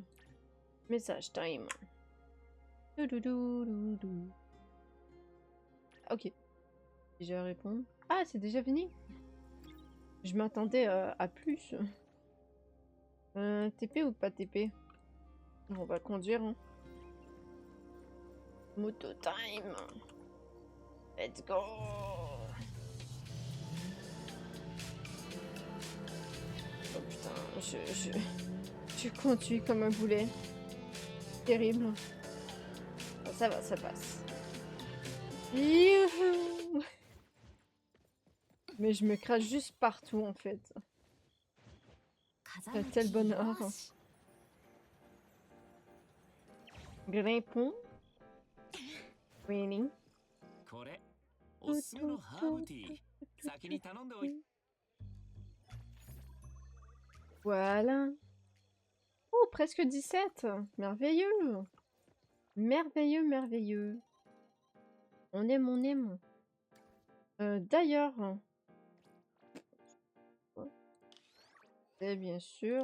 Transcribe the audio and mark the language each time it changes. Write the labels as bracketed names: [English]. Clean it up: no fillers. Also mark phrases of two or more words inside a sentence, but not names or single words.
[English] Message time. Doudoudoudoudou. [French] Ok. Déjà répondre. Ah, c'est déjà fini? Je m'attendais à plus. TP ou pas TP? On va conduire. Hein. [English] Moto time. Let's go. [French] Oh putain, je conduis comme un boulet. Terrible. Oh, ça va, ça passe. Youhou. Mais je me crache juste partout en fait. Quel bonheur. Grimpons. [English] Really? [Japanese] これ、おすすめのハーブティー。先に頼んでおいて。 [French] Voilà. Oh, presque 17. Merveilleux. Merveilleux, merveilleux. On aime, on aime. D'ailleurs... Et bien sûr.